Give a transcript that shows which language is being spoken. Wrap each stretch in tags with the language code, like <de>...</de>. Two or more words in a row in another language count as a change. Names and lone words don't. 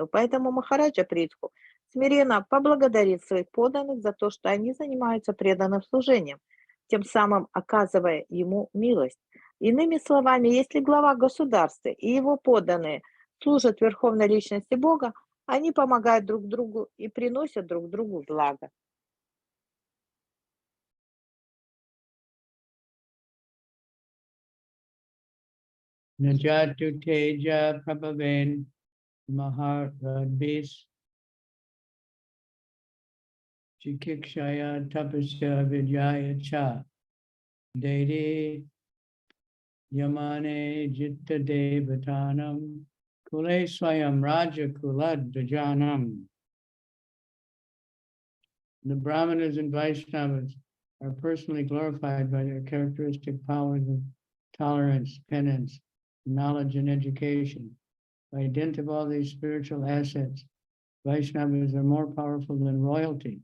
<ru>Поэтому Махараджа Притху смиренно поблагодарит своих подданных за то, что они занимаются преданным служением, тем самым оказывая ему милость. Иными словами, если глава государства и его подданные служат Верховной Личности Бога, они помогают друг другу и приносят друг другу благо.</ru> <sa>नजातु तेज प्रभावेन महाराद्विस् चिकिक्षया तपस्या विद्यया च देदि यमने जित्त देवतानाम् कुले स्वयम् राज कुलद् दजानम्.</sa> <en>The Brahmanas and Vaishnavas are personally glorified by their characteristic powers of tolerance, penance, knowledge, and education. By dint of all these spiritual assets, Vaishnavas are more powerful than royalty.</en>